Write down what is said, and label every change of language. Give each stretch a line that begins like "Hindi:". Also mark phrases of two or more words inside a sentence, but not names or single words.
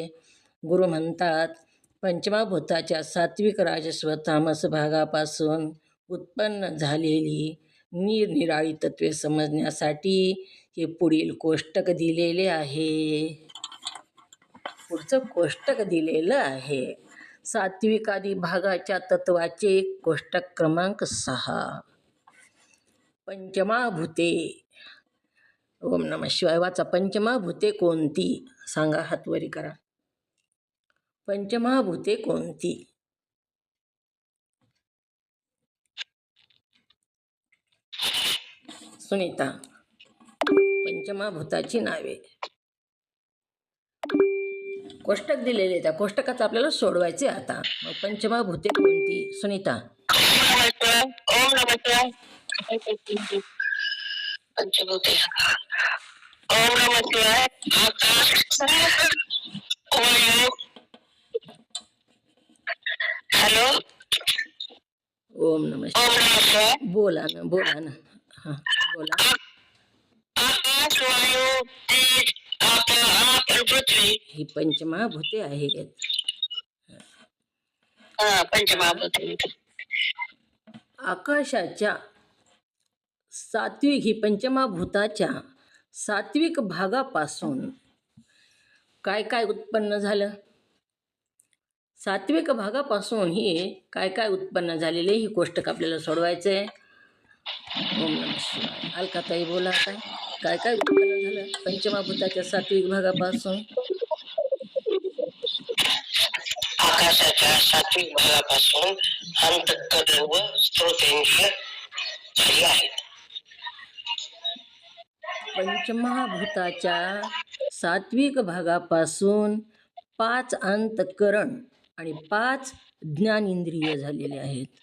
Marathi: गुरु म्हणतात, पंचमहाभूताच्या सात्विक, राजस व तामस भागापासून उत्पन्न झालेली निरनिराळी तत्वे समजण्यासाठी हे पुढील कोष्टक दिलेले आहे. पुढचं कोष्टक दिलेलं आहे. सात्विकादी भागाच्या तत्वाचे कोष्टक क्रमांक 6. पंचमहाभूते.
Sanskrit: ओम नमः शिवाय.
Marathi: वाचा. पंचमहाभूते कोणती सांगा, हातवरी करा. पंचमहाभूते कोणती? सुनीता. पंचमहाभूताची नावे. कोष्टक दिलेले, त्या कोष्टकाचं आपल्याला सोडवायचे आता. मग पंचमहाभूते कोणती? सुनीता.
Sanskrit: ओम नमः पंचभूते. ओम नमः शिवाय. आकाश, वायू.
Marathi: हॅलो.
Sanskrit: ओम नमः शिवाय.
Marathi: बोला ना. हां बोला. आकाश, वायू, तेज, आप पृथ्वी ही पंचमहाभूते आहेत. पंचमहाभूते. आकाशाच्या सात्विक, ही पंचमहाभूताच्या सात्विक भागापासून काय उत्पन्न झालं? सात्विक भागापासून ही काय उत्पन्न झालेले, ही कोष्टक आपल्याला सोडवायचं आहे.
Sanskrit: ओम नमः शिवाय.
Marathi: अलकाताई बोला. काय उत्पन्न झालं पंचमहाभूताच्या सात्विक भागापासून? आकाशाच्या सात्विक भागापासून अंतःकरण व स्त्रोतेंद्रिय झाली आहेत. पंचमहाभूताच्या सात्विक भागापासून 5 अंतःकरण आणि 5 ज्ञानेंद्रिय झालेले आहेत.